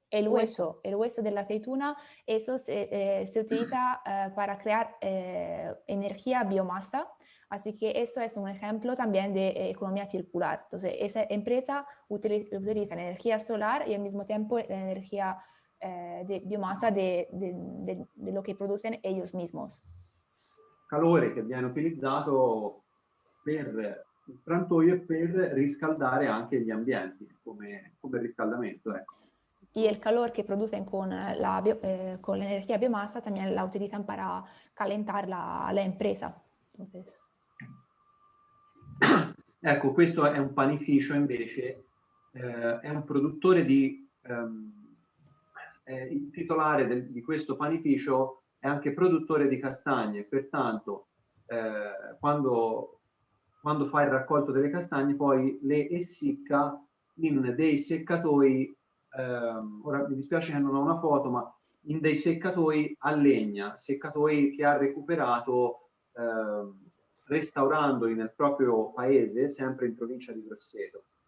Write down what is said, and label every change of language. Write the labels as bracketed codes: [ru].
[es] El hueso de la aceituna, eso se utiliza para crear energía biomasa. Así que eso es un ejemplo también de economía circular. Entonces, esa empresa utiliza la energía solar y al mismo tiempo la energía de biomasa de lo que producen ellos mismos. [it] Calore che viene utilizzato per il frantoio e per riscaldare anche gli ambienti, come riscaldamento, ecco. [es] Y el calor que producen con con la energía biomasa también la utilizan para calentar la empresa. Entonces... [it] Ecco, questo è un panificio invece, è un produttore il titolare di questo panificio è anche produttore di castagne, pertanto quando fa il raccolto delle castagne poi le essicca in dei seccatori, ora mi dispiace che non ho una foto, ma in dei seccatori a legna, seccatori che ha recuperato restaurandoli nel proprio paese, sempre in provincia di Grosseto.